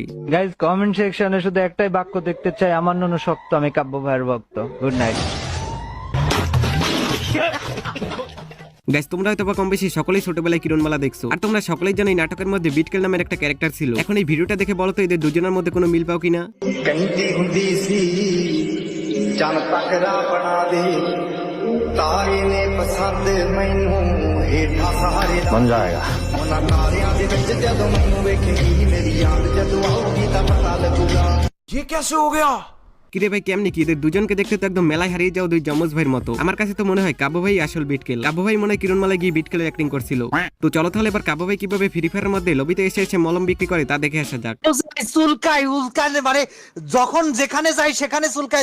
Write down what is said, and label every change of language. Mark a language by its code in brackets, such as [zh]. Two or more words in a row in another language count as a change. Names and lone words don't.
[bn] গাইজ [en] comment section [bn] শুধু একটাই বাক্য দেখতে চাই, আমার নন শক্ত, আমি কাব্য ভাইয়ের ভক্ত। [en] good night. [bn] গাইস তোমরা হয়তো বা কম বেশি সকলেই ছোটবেলায় কিরণমালা দেখছো, আর তোমরা সকলেই জানো এই নাটকের মধ্যে বিটকেল নামের একটা ক্যারেক্টার ছিল। এখন এই ভিডিওটা দেখে বলো তো এদের দুজনের মধ্যে কোনো মিল পাও কিনা। [pa] ਤਾਰੇ ਨੇ ਪਸੰਦ ਮੈਨੂੰ ਹੇਠਾਂ ਸਹਾਰੇ ਬਣ ਜਾਏਗਾ ਉਹਨਾਂ ਤਾਰਿਆਂ ਦੇ ਵਿੱਚ ਜਦੋਂ ਮੈਨੂੰ ਵੇਖੇਗੀ ਮੇਰੀ ਯਾਦ ਜਦੋਂ ਆਉਗੀ ਤਾਂ ਪਤਾ ਲੱਗੂਗਾ [hi] ये कैसे हो गया? [bn] কিরে ভাই কেমনি কি? এদের দুজনকে দেখতে তো একদম মেলায় হারিয়ে যাও দুই যমজ ভাইয়ের মতো। আমার কাছে তো মনে হয় কাব্য ভাই আসল বিটকেল। কাব্য ভাই মনে হয় কিরণমালায় গিয়ে বিটকেলের অ্যাক্টিং করছিল। তো চলো তাহলে এবার কাব্য ভাই কিভাবে ফ্রি ফায়ারের মধ্যে লবিতে এসে এসে মলম বিক্রি করে তা দেখে আসা যাক। চুলকায় উল্কানে, মানে যখন যেখানে যাই সেখানে চুলকায়।